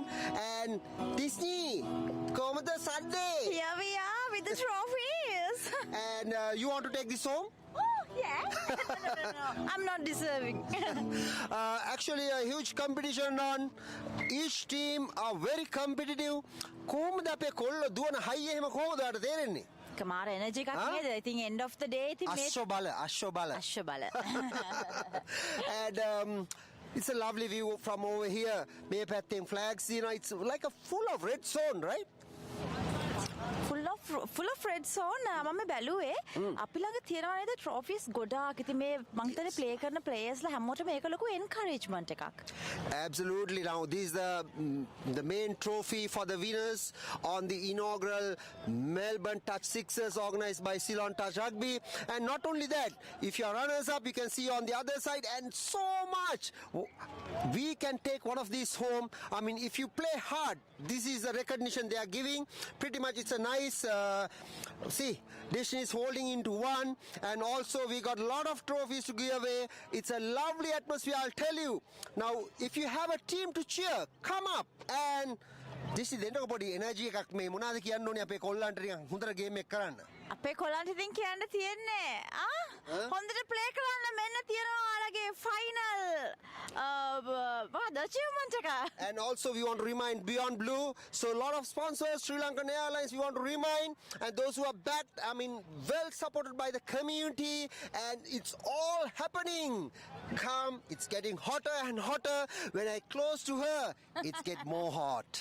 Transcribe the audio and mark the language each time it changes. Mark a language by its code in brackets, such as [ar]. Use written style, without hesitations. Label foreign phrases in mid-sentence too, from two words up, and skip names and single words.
[en] And Disney, come the Sunday. Here we are with the trophies. And you want to take this home? Oh, yeah. No. I'm not deserving. Actually, a huge competition on. Each team are very competitive. [si] කොහොමද අපේ කොල්ල දුවන හයි එහෙම කොහොමද ඔයාලට තේරෙන්නේ? කමාර එනර්ජි එකක් නේද? ඉතින් [en] end of the day [si] ඉතින් මේ අශ්ව බල. [en] And it's a lovely view from over here. [si] මේ පැත්තෙන් [en] flags, you know, it's like a full of red zone, right? full of red zone. [si] මම බැලුවේ අපි ළඟ තියෙනවා නේද trophies ගොඩාක්. ඉතින් මේ මං හිතන්නේ play කරන players ලා හැමෝටම මේක ලොකු encouragement එකක්. [en] Absolutely. Now this is the main trophy for the winners on the inaugural Melbourne Touch Sixers organized by Ceylon Touch Rugby. And not only that, if you are runners up, you can see on the other side, and so much. We can take one of these home. I mean, if you play hard, this is the recognition they are giving. Pretty much it's a nice, see, Destiny is holding into one, and also we got a lot of trophies to give away. It's a lovely atmosphere, I'll tell you. Now, if you have a team to cheer, come up and this is the end of the energy [si] එකක් මේ මොනවාද කියන්න ඕනේ අපේ කොල්ලන්ට ටිකක් හොඳට ගේම් එක කරන්න. අපේ කොල්ලන්ට ඉතින් කියන්න තියෙන්නේ හොඳට ප්ලේ කරන්න මෙන්න තියෙනවා ඔයාලගේ [en] final achievement [si] එක. [en] And also we want to remind Beyond Blue, so a lot of sponsors, SriLankan Airlines, we want to remind, and those who are backed, I mean, well supported by the community, and it's all happening. Come, it's getting hotter and hotter. When I close to her, it's get more hot.